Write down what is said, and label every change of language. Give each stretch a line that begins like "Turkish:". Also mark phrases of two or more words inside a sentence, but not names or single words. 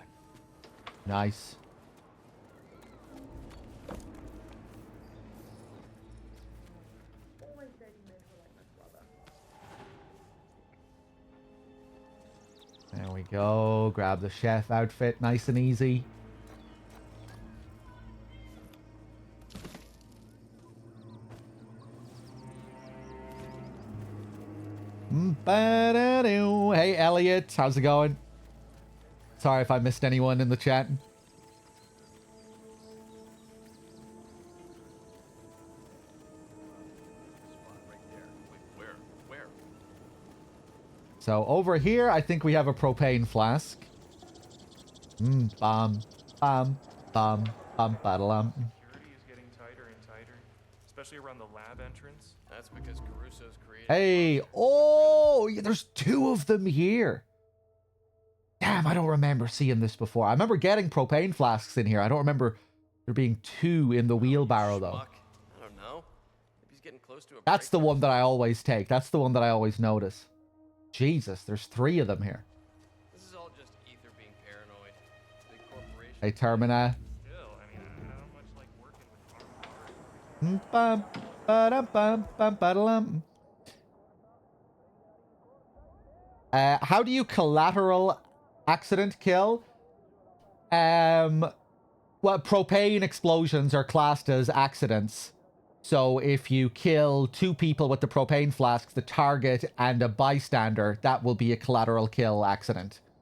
English: Nice. There we go. Grab the chef outfit, nice and easy. Ba-da-doo. Hey, Elliot. How's it going? Sorry if I missed anyone in the chat. Right there. Wait, where? So over here, I think we have a propane flask. Bam, bam, bam, bam, ba-da-lam. Security is getting tighter and tighter, especially around the lab entrance. That's because Caruso's created. Hey, oh, yeah, there's two of them here. Damn, I don't remember seeing this before. I remember getting propane flasks in here. I don't remember there being two in the wheelbarrow, though. Schmuck. I don't know. Maybe he's getting close to a That's the breakthrough. one that I always take. That's the one that I always notice. Jesus, there's three of them here. This is all just Ether being paranoid. Big corporation. Hey, Termina. Still, I mean, I don't much like working with armed Bum, ba-dum, bum, bum, ba-da-lum. How do you collateral accident kill? Well, propane explosions are classed as accidents. So if you kill two people with the propane flasks, the target and a bystander, that will be a collateral kill accident.